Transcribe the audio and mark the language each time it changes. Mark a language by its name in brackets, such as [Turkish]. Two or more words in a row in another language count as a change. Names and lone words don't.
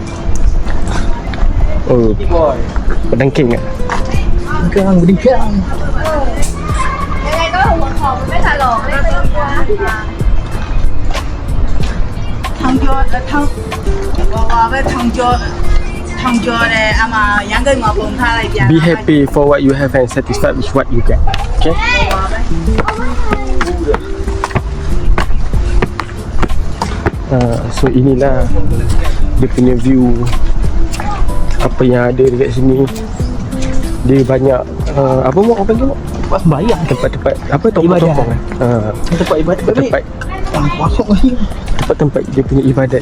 [Malay] Oh, berdengking tak? Berdengking. 汤椒嘞，阿妈养个我崩他来讲。 [English] Be happy for what you have and satisfied with what you get. Okay? [Malay] So inilah dia punya view apa yang ada dekat sini. Dia banyak apa mau apa tu? Tempat sembahyang. Tempat-tempat apa tongkong-tongkong. Tempat ibadat. Tempat Masuk lagi. tempat dia punya ibadat.